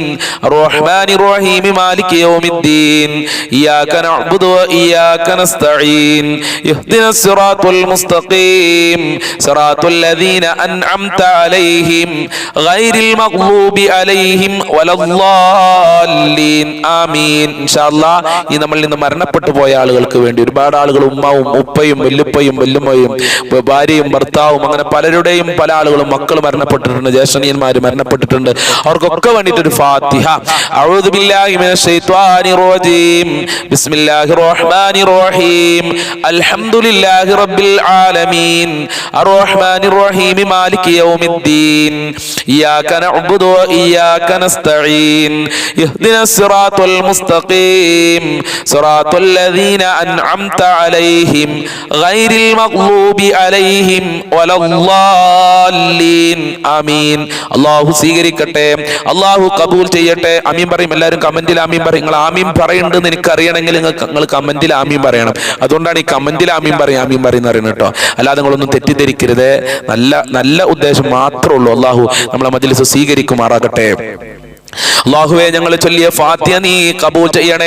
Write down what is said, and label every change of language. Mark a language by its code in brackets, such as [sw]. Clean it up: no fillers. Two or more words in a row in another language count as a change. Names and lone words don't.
[ar] الرحمن الرحيم مالك يوم الدين إياك نعبد وإياك نستعين اهدنا الصراط المستقيم صراط الذين أنعمت عليهم غير المغلوب عليهم ولا الضالين آمين إن شاء الله [ml] മരണപ്പെട്ടു പോയ ആളുകൾക്ക് വേണ്ടി ഒരുപാട് ആളുകൾ ഉമ്മാവും ഉപ്പയും വല്ലുപ്പയും വല്ലുമ്മയും ഭാര്യയും ഭർത്താവും അങ്ങനെ പലരുടെയും പല ആളുകളും മക്കൾ മരണപ്പെട്ടിട്ടുണ്ട്, ജ്യേഷ്ഠനിയന്മാര് മരണപ്പെട്ടിട്ടുണ്ട്. അവർക്കൊക്കെ വേണ്ടിയിട്ട് ഒരു ഫാത്തിഹ. [ar] أعوذ بالله من الشيطان الرجيم بسم الله الرحمن الرحيم الحمد لله رب العالمين الرحمن الرحيم مالك يوم الدين إياك نعبد وإياك نستعين اهدنا الصراط المستقيم صراط الذين أنعمت عليهم غير المغلوب عليهم ولا الضالين آمين. [ml] അല്ലാഹു സ്വീകരിക്കട്ടെ, അല്ലാഹു കബൂൽ ചെയ്യട്ടെ. ആമീൻ പറയും. എല്ലാവരും കമന്റിൽ ആമീൻ പറയും. നിങ്ങൾ ആമീൻ പറയുന്നുണ്ടെന്ന് എനിക്ക് അറിയണമെങ്കിൽ നിങ്ങൾ കമന്റിൽ ആമീൻ പറയണം. അതുകൊണ്ടാണ് ഈ കമന്റിൽ ആമീൻ പറയും ആമീൻ പറയുന്ന അറിയണം കേട്ടോ. അല്ലാതെ നിങ്ങളൊന്നും തെറ്റിദ്ധരിക്കരുത്. നല്ല ഉദ്ദേശം മാത്രമേ ഉള്ളൂ. അല്ലാഹു നമ്മളെ മജ്‌ലിസ് സ്വീകരിക്കുമാറാകട്ടെ. അല്ലാഹുവേ, ഞങ്ങൾ ചൊല്ലിയ ഫാത്തിഹ നീ കബൂൽ ചെയ്യണേ.